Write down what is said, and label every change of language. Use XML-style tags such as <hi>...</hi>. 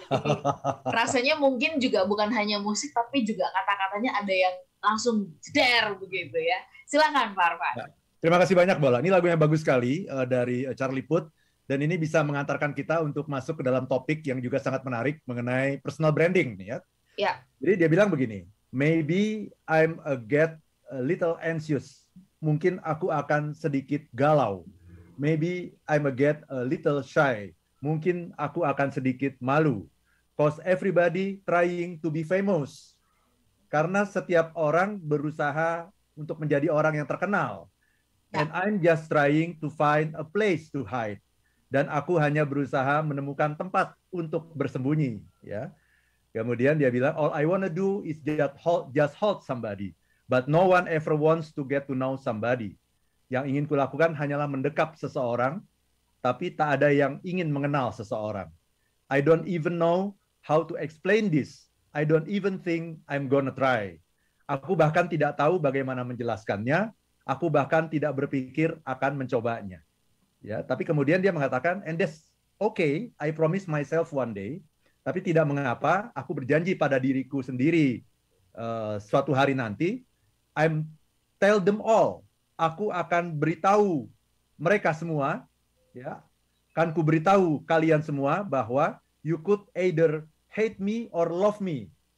<id>Jadi rasanya mungkin juga bukan hanya musik, tapi juga kata-katanya ada yang langsung jeder begitu ya. Silakan Pak Arfan. Ya. Terima kasih banyak Bola. Ini lagu yang bagus sekali dari Charlie Puth, dan ini bisa mengantarkan kita untuk masuk ke dalam topik yang juga sangat menarik mengenai personal branding nih ya. Ya. Jadi dia bilang begini.</id> <en>Maybe I'm get a little anxious.</en> <id>Mungkin aku akan sedikit galau.</id> <en>Maybe I'm get a little shy.</en> <id>Mungkin aku akan sedikit malu.</id> <en>Cause everybody trying to be famous.</en> <id>Karena setiap orang berusaha untuk menjadi orang yang terkenal.</id> <en>And I'm just trying to find a place to hide.</en> <id>Dan aku hanya berusaha menemukan tempat untuk bersembunyi. Ya. Kemudian dia bilang,</id> <en>all I wanna do is just hold somebody. But no one ever wants to get to know somebody.</en> <id>Yang ingin kulakukan hanyalah mendekap seseorang, tapi tak ada yang ingin mengenal seseorang.</id> <en>I don't even know how to explain this. I don't even think I'm gonna try.</en> <id>Aku bahkan tidak tahu bagaimana menjelaskannya. Aku bahkan tidak berpikir akan mencobanya. Ya, tapi kemudian dia mengatakan,</id> <en>and that's okay, I promise myself one day.</en> <id>Tapi tidak mengapa, aku berjanji pada diriku sendiri suatu hari nanti,</id> <en>I'm tell them all,</en> <id>aku akan beritahu mereka semua, ya, akan ku beritahu kalian semua bahwa</id> <en>you could either hate me or love me.</en>